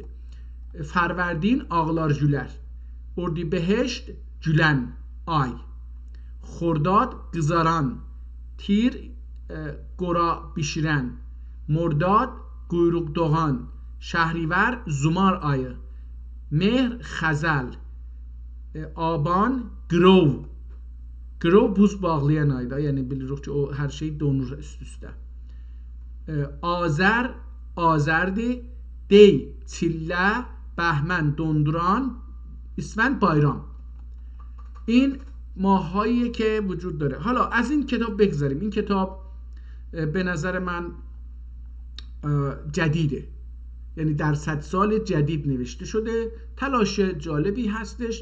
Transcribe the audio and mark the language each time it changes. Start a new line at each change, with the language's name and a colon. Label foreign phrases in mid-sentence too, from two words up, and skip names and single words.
Azerbaijani: فروردین آغلار جولر، اردیبهشت جولن آی، خرداد گزاران، تیر گورا بیشیرن، مرداد گویروق دوغان، شهریور زمار آی، مهر خزل، آبان گرو buz bağlayan ayda, yəni bilirik ki o hər şey donur üst-üstə. Azər Azərdir, Dey çillə, Bəhmən donduran, اسفند بایرام.
Persian: این ماهایی که وجود داره. حالا از این کتاب بگذاریم. این کتاب به نظر من جدیده، یعنی در 100 سال جدید نوشته شده. تلاش جالبی هستش.